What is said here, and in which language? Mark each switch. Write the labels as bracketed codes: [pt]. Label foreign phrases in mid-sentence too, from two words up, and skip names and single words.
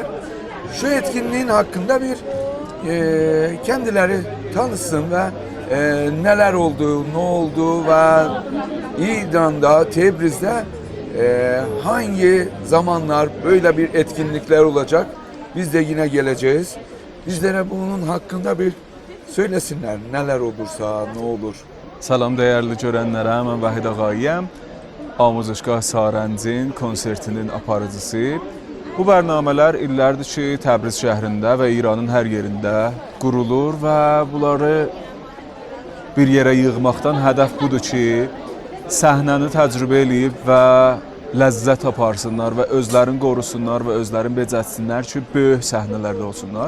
[tr] Şu etkinliğin hakkında bir kendileri tanısın ve neler oldu, ne oldu ve İran'da, Tebriz'de hangi zamanlar böyle bir etkinlikler olacak. Biz de yine geleceğiz. Bizlere bunun hakkında bir söylesinler. Neler olursa, ne olur. [az] Salam dəyərli görənlərə, mən Vahid Ağayəm. Amuzuşgah Sarəncin konsertinin aparıcısı. Bu bərnamələr illərdir ki, Təbriz şəhrində və İranın hər yerində qurulur və bunları bir yerə yığmaqdan hədəf budur ki, səhnəni təcrübə eləyib və ləzzət aparsınlar və özlərini qorusunlar və özlərini becərsinlər ki, böyük səhnələrdə olsunlar.